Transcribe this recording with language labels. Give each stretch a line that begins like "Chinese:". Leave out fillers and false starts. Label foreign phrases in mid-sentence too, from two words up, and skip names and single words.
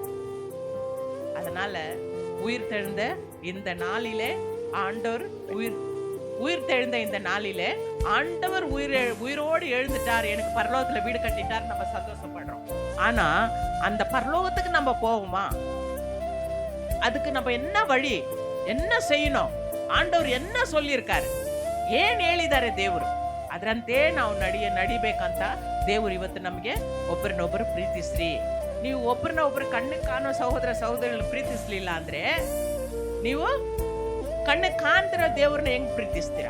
Tamil: அதனால உயிர் தெழுந்த இந்த நாளிலே ஆண்டவர் உயிரோடு எழுந்துட்டார், எனக்கு பரலோகத்துல வீடு கட்டிட்டார், நம்ம சந்தோஷப்படுறோம். ஆனா அந்த பரலோகத்துக்கு நம்ம போவோமா? அதுக்கு நம்ம என்ன வழி, என்ன செய்யணும்? ஆண்டவரு என்ன சொல்லிருக்காரு,
Kannada: ಏನ್ ಹೇಳಿದ್ದಾರೆ ದೇವರು, ಅದರಂತೆ ನಾವು ನಡಿಬೇಕಂತ ದೇವರು ಇವತ್ತು ನಮಗೆ ಒಬ್ಬರನ್ನೊಬ್ಬರು ಪ್ರೀತಿಸ್ರಿ. ನೀವು ಒಬ್ಬರನ್ನೊಬ್ಬರು ಕಣ್ಣಿಗೆ ಕಾಣೋ ಸಹೋದರನ್ನು ಪ್ರೀತಿಸ್ಲಿಲ್ಲ ಅಂದ್ರೆ ನೀವು ಕಣ್ಣಿಗೆ ಕಾಣ್ತಿರೋ ದೇವ್ರನ್ನ ಹೆಂಗ್ ಪ್ರೀತಿಸ್ತೀರಾ?